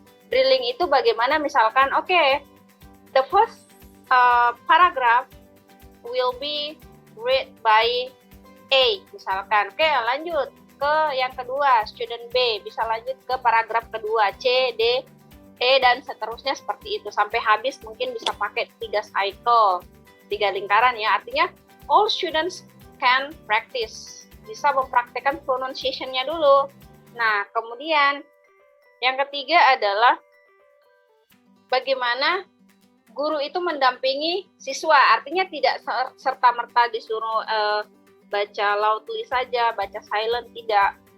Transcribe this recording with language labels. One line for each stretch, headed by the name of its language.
Indonesian: Drilling itu bagaimana misalkan,
English: the first paragraph will be read by A,
Indonesian: misalkan. Lanjut ke yang kedua, student B, bisa lanjut ke paragraf kedua, C, D, E, dan seterusnya seperti itu. Sampai habis mungkin bisa pakai 3 cycle, 3 lingkaran ya. Artinya,
English: all students can practice.
Indonesian: Bisa mempraktekkan pronunciation-nya dulu. Nah, kemudian yang ketiga adalah bagaimana guru itu mendampingi siswa. Artinya tidak serta-merta disuruh baca loudly saja, baca silent, tidak.